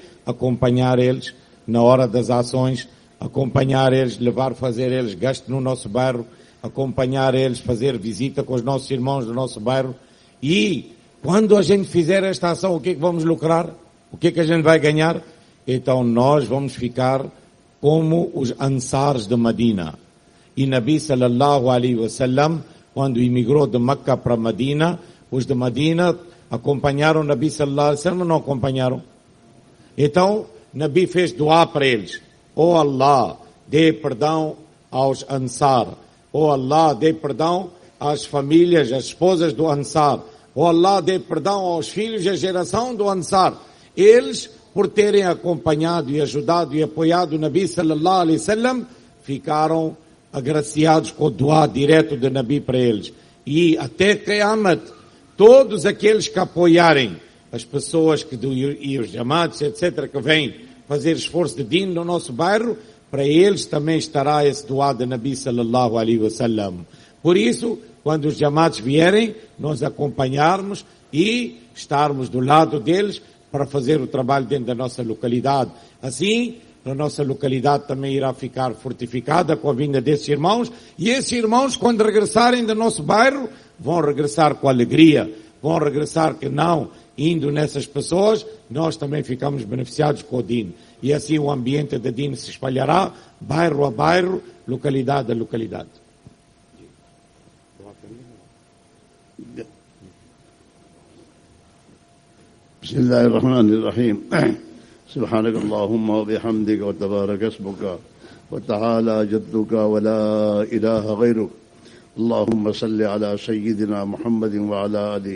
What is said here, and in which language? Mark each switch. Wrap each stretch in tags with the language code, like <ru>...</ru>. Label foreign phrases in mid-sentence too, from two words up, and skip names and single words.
<pt>Acompanhar eles na hora das ações, acompanhar eles, fazer eles gasto no nosso bairro, acompanhar eles, fazer visita com os nossos irmãos do nosso bairro. E quando a gente fizer esta ação, o que é que vamos lucrar? O que é que a gente vai ganhar? Então nós vamos ficar como os Ansars de Medina. E</pt> <ar>نبي صلى الله عليه وسلم,</ar> <pt>quando emigrou de Meca para Medina, os de Medina acompanharam</pt> <ar>نبي صلى الله عليه وسلم</ar> <pt>ou não acompanharam? Então, Nabi fez dua para eles. Oh Allah, dê perdão aos Ansar. Oh Allah, dê perdão às famílias, às esposas do Ansar. Oh Allah, dê perdão aos filhos e à geração do Ansar. Eles, por terem acompanhado e ajudado e apoiado o</pt> <ar>نبي صلى الله عليه وسلم,</ar> <pt>ficaram agraciados com o dua direto de Nabi para eles. E até Qiyamat, todos aqueles que apoiarem as pessoas e os jamaats, etc., que vêm fazer esforço de din no nosso bairro, para eles também estará esse dua de</pt> <ar>نبي صلى الله عليه وسلم.</ar> <pt>Por isso, quando os jamaats vierem, nós acompanharmos e estarmos do lado deles para fazer o trabalho dentro da nossa localidade. Assim, a nossa localidade também irá ficar fortificada com a vinda desses irmãos, e esses irmãos, quando regressarem do nosso bairro, vão regressar com alegria, vão regressar que não, indo nessas pessoas, nós também ficamos beneficiados com o din. E assim o ambiente de din se espalhará, bairro a bairro, localidade a localidade.</pt> <ar>بسم الله الرحمن الرحيم سبحانك اللهم وبحمدك وتبارك اسمك وتعالى جدك ولا إله غيرك اللهم صل على سيدنا محمد وعلى آل</ar>